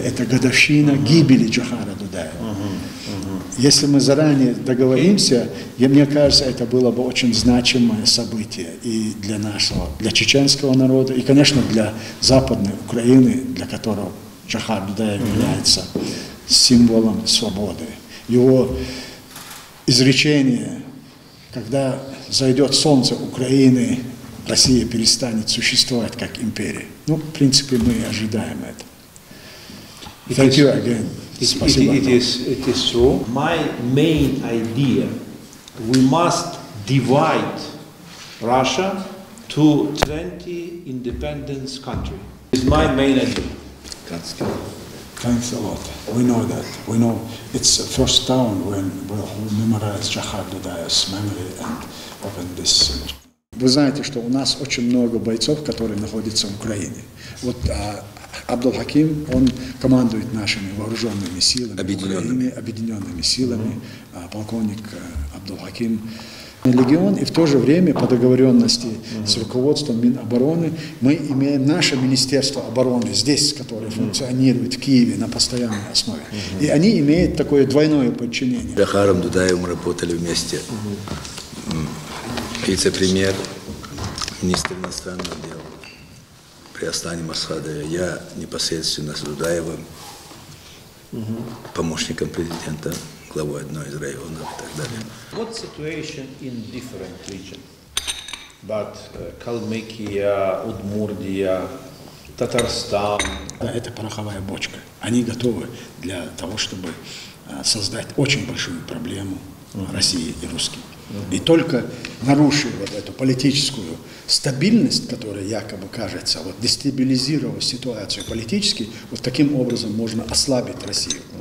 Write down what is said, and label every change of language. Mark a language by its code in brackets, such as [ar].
[ru] Это годовщина гибели Джохара Дудаева. Если мы заранее договоримся, мне кажется, это было бы очень значимое событие и для для чеченского народа, и, конечно, для Западной Украины, для которого Джохар Дудаев является символом свободы. Его изречение, когда зайдет солнце Украины, Россия перестанет существовать как империя. Ну, в принципе, мы ожидаем это. [en] Thank you again. It is true. My main idea, we must divide Russia to 20 independent countries. It's my main idea. Thanks a lot. We know that. We know it's the first town when we'll memorize Джохар Дудаев's memory and open this. [ru] Вы знаете, что у нас очень много бойцов, которые находятся в Украине. Вот Абдул-Хаким, он командует нашими вооруженными силами, объединенными силами, полковник Абдул-Хаким. Легион, и в то же время по договоренности с руководством Минобороны мы имеем наше Министерство обороны здесь, которое функционирует в Киеве на постоянной основе. И они имеют такое двойное подчинение. С Джохаром Дудаевым работали вместе. Вице-премьер, министр иностранных дел при Аслане Масхадове, я непосредственно с Дудаевым, помощником президента, главой одной из районов и так далее. [en] What situation in different regions? But Kalmykia, Удмуртия, Татарстан. [ru] Да, это пороховая бочка. Они готовы для того, чтобы создать очень большую проблему России и русским. И только нарушив вот эту политическую стабильность, которая якобы кажется, вот дестабилизировав ситуацию политически, вот таким образом можно ослабить Россию.